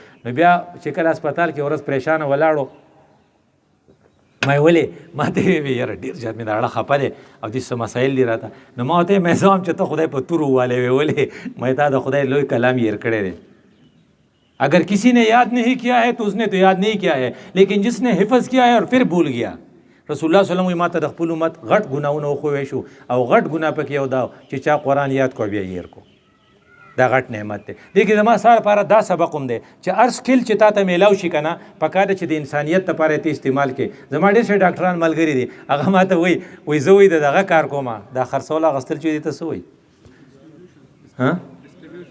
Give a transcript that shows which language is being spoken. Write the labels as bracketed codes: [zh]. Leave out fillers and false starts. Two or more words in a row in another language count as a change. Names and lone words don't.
[ps] نو بیا چې کله هسپتال کې ورځ پریشانه ولاړو، ما یې ولې ما ته یې ویې یاره ډېر زیات مې دا اړه خفه دی او دې څه مسایل دي راته. نو ما ورته یې مې زه هم چې ته خدای په تور ووالی وې ولې مې تا د خدای لوی کلام هیر کړی دی. [ur] اگر کسی نے یاد نہیں کیا ہے تو اس نے تو یاد نہیں کیا ہے، لیکن جس نے حفظ کیا ہے اور پھر بھول گیا. [ps] رسول الله [ar] صلی الله علیه وسلم [ps] ما ته د خپل امت غټ ګناونه وښوی شو، او غټ ګناه پکې یو دا چې چا قرآن یاد کو بیا هیر کو، دا غټ نعمت دی. لیکن زما ستا لپاره دا سبق هم دی چې هر سکل چې تا ته میلاو شي که نه پکار ده چې د انسانیت لپاره یې ته استعمال کړې. زما ډېر ښه ډاکټران ملګري دي، هغه ما ته وایي زه وایي د دغه کار کوم، دا خرڅول اخیستل چې دې ته څه وایي نه